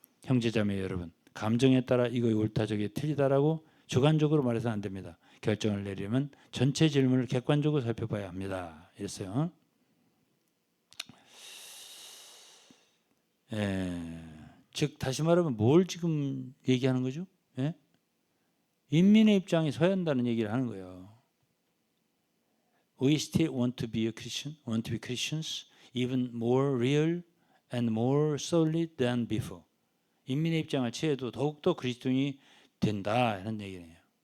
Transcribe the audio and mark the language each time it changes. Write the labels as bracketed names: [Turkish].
[Korean] 형제자매 여러분, 감정에 따라 이거 옳다 저게 틀리다라고 주관적으로 말해서는 안 됩니다. 결정을 내리면 전체 질문을 객관적으로 살펴봐야 합니다. 이랬어요. 즉 다시 말하면 뭘 지금 얘기하는 거죠? 인민의 입장에 서야 한다는 얘기를 하는 거예요. [English] We still want to be a Christian, want to be Christians. even more real and more solid than before. [Korean] 인민의 입장을 취해도 더욱더 그리스도인이 된다 이런 얘기네요.